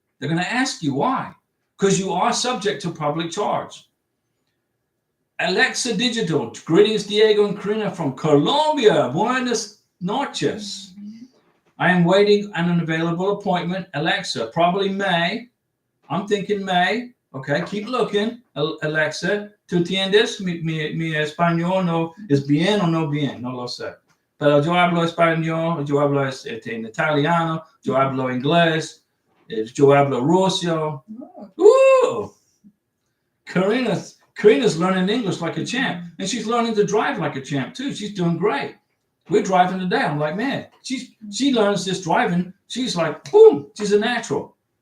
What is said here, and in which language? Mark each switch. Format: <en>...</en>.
<en>They're going to ask you why. Because you are subject to public charge. Alexa Digital, greetings Diego and Karina from Colombia,</en> <es>Buenos noches.</es> <en>I am waiting on an available appointment. Alexa, probably May. I'm thinking May. Okay, keep looking.</en> <es>Alexa, ¿tú entiendes? Mi español no es bien o no bien, no lo sé. pero yo hablo español, yo hablo en italiano, yo hablo inglés, yo hablo ruso.</es> <en>Karina's learning English like a champ, and she's learning to drive like a champ too. She's doing great. We're driving today. I'm like, man, she learns this driving. She's like, boom, she's a natural.</en>